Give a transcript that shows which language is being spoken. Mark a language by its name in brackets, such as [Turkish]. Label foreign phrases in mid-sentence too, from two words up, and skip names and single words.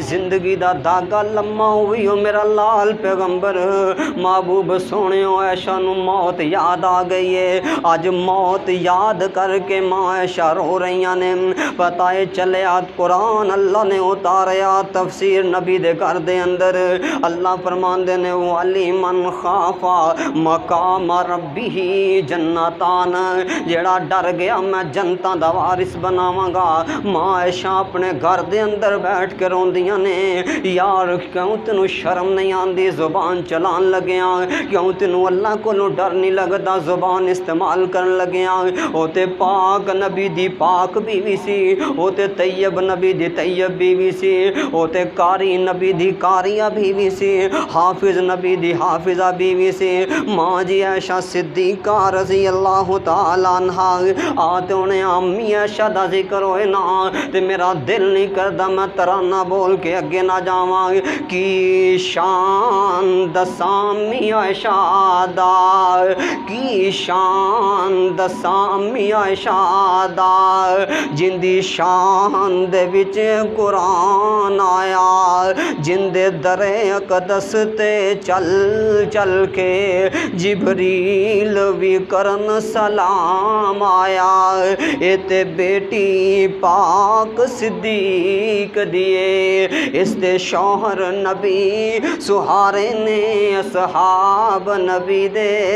[Punjabi] زندگی دا داغا لمحہ ہوئی ہو میرا لال پیغمبر محبوب سونے ہو عائشہ نو موت یاد آ گئی ہے آج موت یاد کر کے ماں عائشہ رو رہیاں نے پتہ چلے قرآن اللہ نے اتاریا تفسیر نبی دے گھر دے اندر اللہ فرماندے نے [Arabic] والی من خافا مقام ربی جنتان [Punjabi] جیڑا ڈر گیا میں جنتاں دا وارث بناواں گا ماں عائشہ اپنے گھر دے اندر بیٹھ کے روندیاں نے یار کیوں تینوں شرم نہیں آندی زبان چلان لگیاں کیوں تینوں اللہ کو ڈر نہیں لگدا زبان استعمال کرن لگیاں او تے پاک نبی دی پاک بیوی سی او تے طیب نبی دی طیب بیوی سی او تے قاری نبی دی قاریہ بیوی سی حافظ نبی دی حافظہ بیوی سی ماں جی عائشہ صدیقہ [Arabic] رضی اللہ تعالیٰ عنہ [Punjabi] آتے انہیں امی عائشہ دا ذکر ہوئے نا تے میرا دل نہیں کردا میں ترانہ بول کے اگے نہ جاواں کی شان دسامی عائشہ دا کی شان دسامی عائشہ دا جندی شان دے وچ قرآن آیا جندے در اقدس تے چل چل کے جبریل بھی کرن سلام آیا اے تے بیٹی پاک صدیق دیے اس تے شوہر نبی سہارے نے اصحاب نبی دے